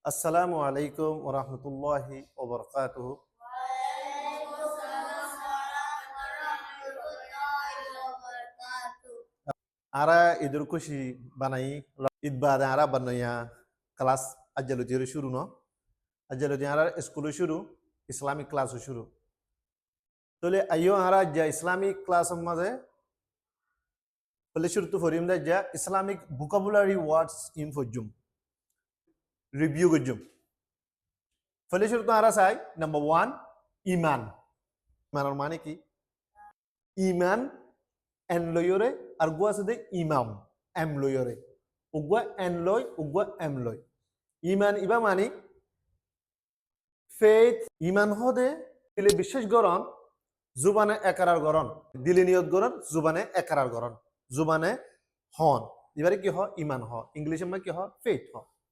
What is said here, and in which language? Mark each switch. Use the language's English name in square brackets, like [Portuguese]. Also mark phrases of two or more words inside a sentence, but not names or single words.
[Arabic] السلام عليكم ورحمة الله وبركاته. [Rohingya] Ara idur kushi banai id bada ara banaya kelas ajalo jere shuru no ajalo ara skulu shuru [English] islamic class [Rohingya] shuru tole ayo ara ja [English] islamic class [Rohingya] maze pele shuru to forim da ja [English] islamic vocabulary words [Rohingya] in fojum review gojum pele shuru to ara sai number 1 iman manar mane ki iman en loyore আর গো আছে দে ইমাম এম লয়রে উগা এন লয় উগা এম লয় ইমান ইবা মানি ফেথ ইমান হদে দিলে বিশ্বাস গরম জুবানে একারার গরম দিলে নিয়ত গরম জুবানে একারার গরম জুবানে হন এবারে কি হ ইমান হ ইংলিশে মানে কি হ ফেথ হ